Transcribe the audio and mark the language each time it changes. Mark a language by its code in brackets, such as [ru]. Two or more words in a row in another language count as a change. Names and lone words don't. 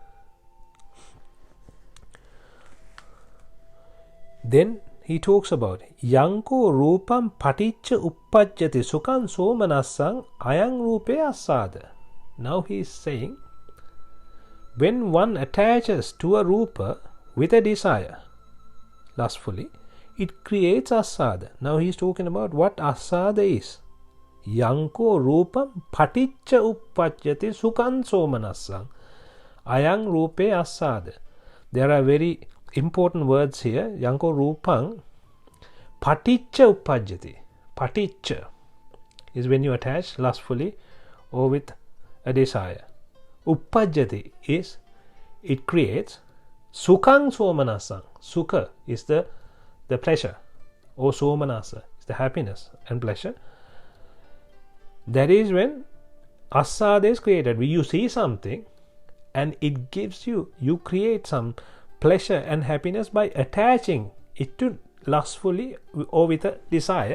[en] Then he talks about [pi] Yanko Rupam Paticca Uppajjati Sukhan Somanassang Ayang Rupe Asada. [en] Now he is saying, when one attaches to a rupa with a desire, lustfully, it creates asada. Now he is talking about what asada is. [pi] Yanko rupam paticca uppajjati sukhan somanassang ayang rupe asada. [en] There are very important words here. [pi] Yanko rupam paticca uppajjati. [en] Paticca is when you attach lustfully or with a desire. Uppajjati is it creates. [pi] Sukhang somanasang. [en] Sukha is the pleasure, or somanasa is the happiness and pleasure. That is when asada is created. When you see something and it gives you create some pleasure and happiness by attaching it to lustfully or with a desire.